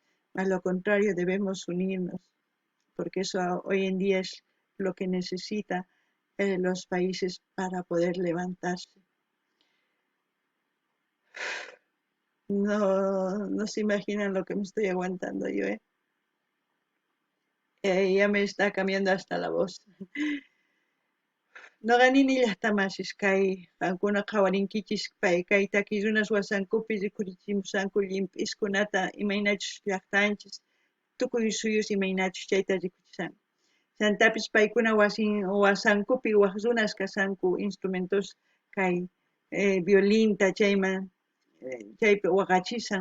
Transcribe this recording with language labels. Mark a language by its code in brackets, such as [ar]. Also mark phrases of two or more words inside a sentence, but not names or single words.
[es] A lo contrario, debemos unirnos, porque eso hoy en día es lo que necesitan los países para poder levantarse. No se imaginan lo que me estoy aguantando yo, ya me está cambiando hasta la voz. [qu] Noqanini llaqtamashis kay qankuna qhawarinkichis kay takirunas wasankupi rikurichimusanku llimp'iskunata imaynachus llaqtanchis tukuy suyus imaynachus chayta rikuchisanku. Chantapis paykuna wasankupi waq runas kasanku instrumentos kay violinta chaypi waqachisan.